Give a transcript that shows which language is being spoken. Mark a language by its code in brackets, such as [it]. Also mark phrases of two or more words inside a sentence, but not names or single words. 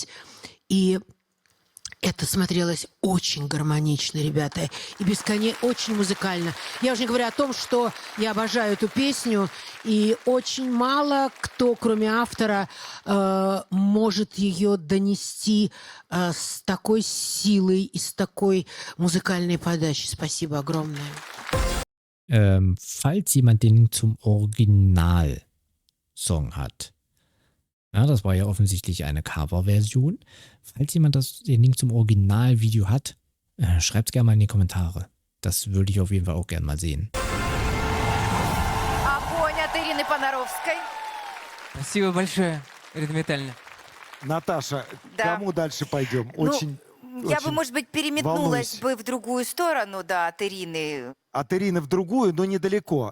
[ru] И это смотрелось очень гармонично, ребята, и очень музыкально. Я уже не говорю о том, что я обожаю эту песню, и очень мало кто, кроме автора, может ее dонести с такой силой и с такой музыкальной подачей. Спасибо огромное. [de] Falls jemand den Link zum Original-Song hat, ja, das war ja offensichtlich eine Coverversion. Falls jemand den Link zum Originalvideo hat, schreibt es gerne mal in die Kommentare. Das würde ich auf jeden Fall auch gerne mal sehen. [ru] Огонь от Ирины Понаровской. Спасибо большое, Ирина Витальевна. Наташа, Да. кому дальше пойдем? Очень, Я бы, очень может быть, переметнулась волнуюсь. бы в другую сторону, да, от Ирины. От Ирины в другую, но недалеко.